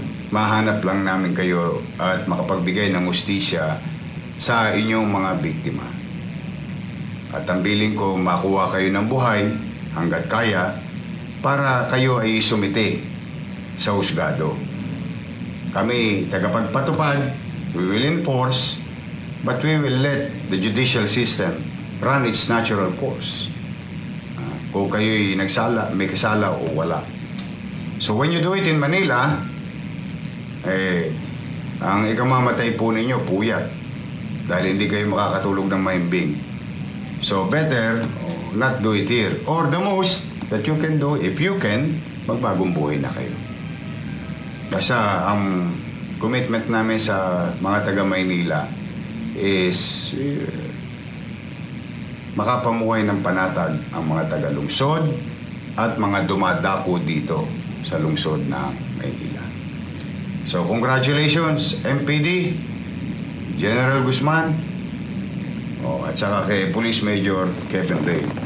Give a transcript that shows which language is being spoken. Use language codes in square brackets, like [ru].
[tl] Mahanap lang namin kayo at makapagbigay ng hustisya sa inyong mga biktima. At ang bilin ko, makuha kayo ng buhay hanggat kaya para kayo ay sumite sa husgado. Kami, tagapagpatupad, [en] we will enforce, but we will let the judicial system run its natural course. [tl] Kung kayo'y nagsala, may kasala o wala. [en] So when you do it in Manila, [tl] ang ikamamatay po ninyo, puyat. Dahil hindi kayo makakatulog ng mahimbing. [en] So better not do it here. Or the most that you can do, if you can, [tl] magbagong buhay na kayo. Basta ang commitment namin sa mga taga-Maynila is makapamuhay ng panatag ang mga taga-lungsod at mga dumadako dito sa lungsod ng Maynila. [en] So, congratulations, MPD, General Guzman, at saka kay Police Major Kevin Ray.